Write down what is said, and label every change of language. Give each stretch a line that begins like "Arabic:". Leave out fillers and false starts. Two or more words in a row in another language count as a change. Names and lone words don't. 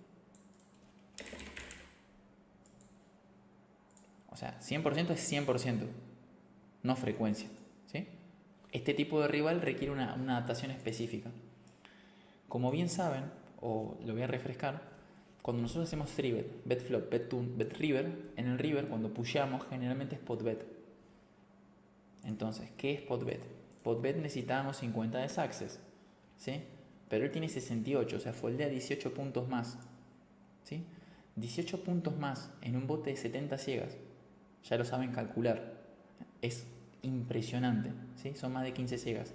Spanish: O sea, 100% es 100%, no frecuencia, ¿sí? Este tipo de rival requiere una adaptación específica. Como bien saben, o lo voy a refrescar, cuando nosotros hacemos
English: 3-bet, bet flop, bet turn, bet river,
Spanish: en el river cuando pusheamos generalmente es
English: pot bet.
Spanish: Entonces, ¿qué es
English: pot bet? Pot bet
Spanish: necesitábamos 50 de success, ¿sí? Pero él tiene 68, o sea, foldea 18 puntos más, ¿sí? 18 puntos más en un bote de 70 ciegas, ya lo saben calcular, es impresionante, ¿sí? Son más de 15 ciegas.